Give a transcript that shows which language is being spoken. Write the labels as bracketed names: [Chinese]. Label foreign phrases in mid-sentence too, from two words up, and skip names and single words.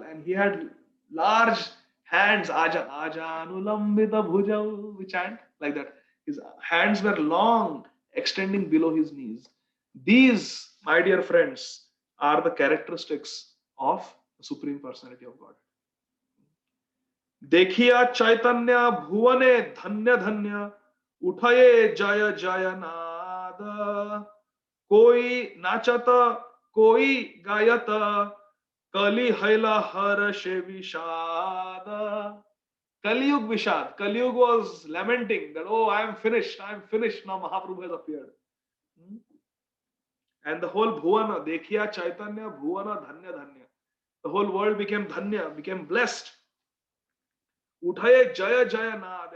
[English] And he had large hands. [Sanskrit] आजानु लम्बित भुजौ. [English] We chant like that. His hands were long, extending below his knees. These, my dear friends, are the characteristics of the Supreme Personality of God. [Bangla] দেখিয়া চৈতন্য ভুবনে ধন্য ধন্য উঠয়ে জয় জয় নাদ কোই নাচত কোই গায়ত কলী হৈলা হর্ষ বিষাদ. কলিযুগ বিষাদ. [English] Kaliyug was lamenting that, oh, I am finished. Now Mahaprabhu has appeared. And the whole Bhuvana, [Bangla] দেখিয়া চৈতন্য, [English] Bhuvana, [Bangla] ধন্য, ধন্য. [English] The whole world became Dhanya, became blessed. [Bangla] উঠয়ে জয় জয় নাদ.